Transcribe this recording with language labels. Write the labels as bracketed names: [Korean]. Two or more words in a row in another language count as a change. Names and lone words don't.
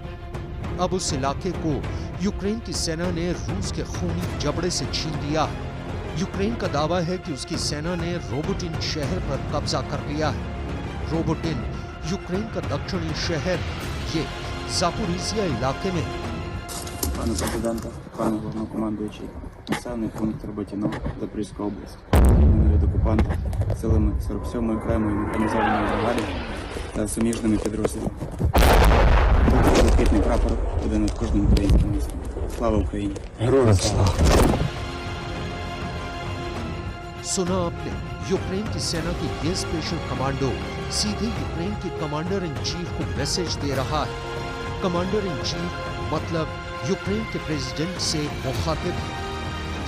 [Hindi] अब उस इलाके को यूक्रेन की सेना ने रूस के खूनी जबड़े से छीन लिया है। यूक्रेन का दावा है कि उसकी सेना ने रोबोटिन शहर पर कब्जा कर लिया है। रोबोटिन यूक्रेन का दक्षिणी शहर ये जापोरिजिया इलाके में है। [Ukrainian] Пане президенте, пане головнокомандуючий, населений пункт Роботіно, Запорізька область. Вони від окупанти силами 47-ї окремої механізованої бригади та суміжними підрозділами. Тут блакитний прапор буде над кожним українським містом. Слава Україні! Героям слава! [Hindi] सुना आपने, यूक्रेन की सेना की ये [English] special commando [Hindi] सीधे यूक्रेन के [English] commander in chief [Hindi] को मैसेज दे रहा है। [English] commander in chief [Hindi] मतलब यूक्रेन के प्रेसिडेंट से मुखातिब है।